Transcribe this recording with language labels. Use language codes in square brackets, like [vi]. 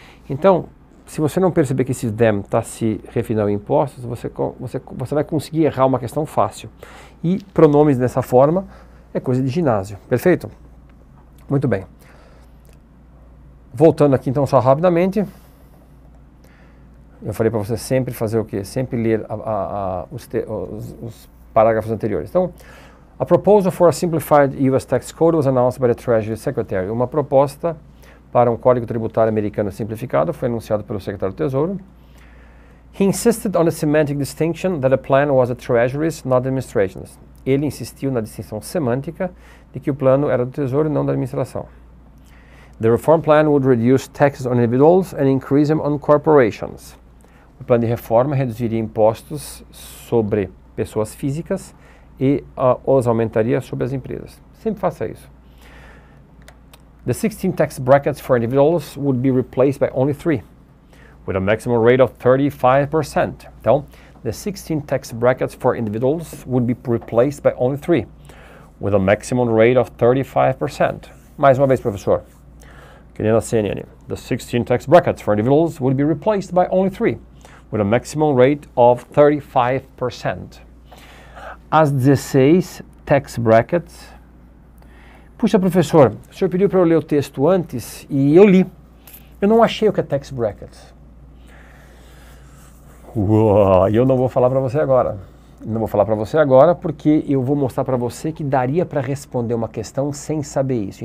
[pt] Então, se você não perceber que esse them está se referindo a impostos, você vai conseguir errar uma questão fácil. E pronomes dessa forma é coisa de ginásio, perfeito? Muito bem. Voltando aqui então só rapidamente, eu falei para você sempre fazer o quê? Sempre ler os parágrafos anteriores. Então, [en] a proposal for a simplified US tax code was announced by the Treasury Secretary. [pt] Uma proposta para um código tributário americano simplificado foi anunciado pelo secretário do Tesouro. [en] He insisted on the semantic distinction that the plan was the Treasury's, not the administration's. [pt] Ele insistiu na distinção semântica de que o plano era do Tesouro e não da administração. [en] The reform plan would reduce taxes on individuals and increase them on corporations. [pt] O plano de reforma reduziria impostos sobre pessoas físicas e os aumentaria sobre as empresas. Sempre faça isso. [en] The 16 tax brackets for individuals would be replaced by only 3, with a maximum rate of 35%. [pt] Então, [en] the 16 tax brackets for individuals would be replaced by only 3, with a maximum rate of 35%. [pt] Mais uma vez, professor. Que nem na CNN. [en] The 16 tax brackets for individuals would be replaced by only 3, with a maximum rate of 35%. [pt] As 16 tax brackets... Puxa, professor, o senhor pediu para eu ler o texto antes e eu li. Eu não achei o que é tax brackets. E eu não vou falar para você agora. Não vou falar para você agora porque eu vou mostrar para você que daria para responder uma questão sem saber isso.